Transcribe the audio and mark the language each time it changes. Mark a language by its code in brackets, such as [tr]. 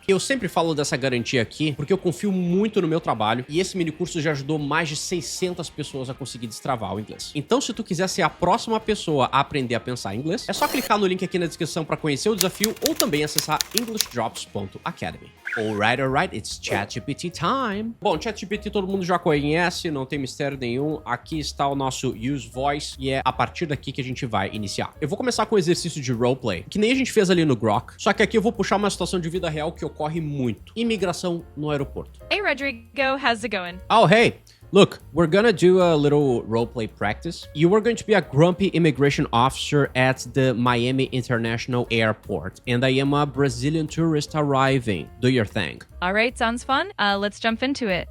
[pt] Eu sempre falo dessa garantia aqui porque eu confio muito no meu trabalho e esse mini curso já ajudou mais de 600 pessoas a conseguir destravar o inglês. Então, se tu quiser ser a próxima pessoa a aprender a pensar em inglês, é só clicar no link aqui na descrição para conhecer o desafio ou também acessar englishdrops.academy. [en] Alright, it's ChatGPT time. [pt] Bom, ChatGPT todo mundo já conhece, não tem mistério nenhum. Aqui está o nosso Use Voice e é a partir daqui que a gente vai iniciar. Eu vou começar com o exercício de roleplay, que nem a gente fez ali no Grok, só que aqui eu vou puxar uma situação de vida real que ocorre muito. Imigração no aeroporto. [en] Hey, Rodrigo, how's it going? Oh, hey. Look, we're gonna do a little roleplay practice. You are going to be a grumpy immigration officer at the Miami International Airport, and I am a Brazilian tourist arriving. Do your thing. All right, sounds fun. Let's jump into it.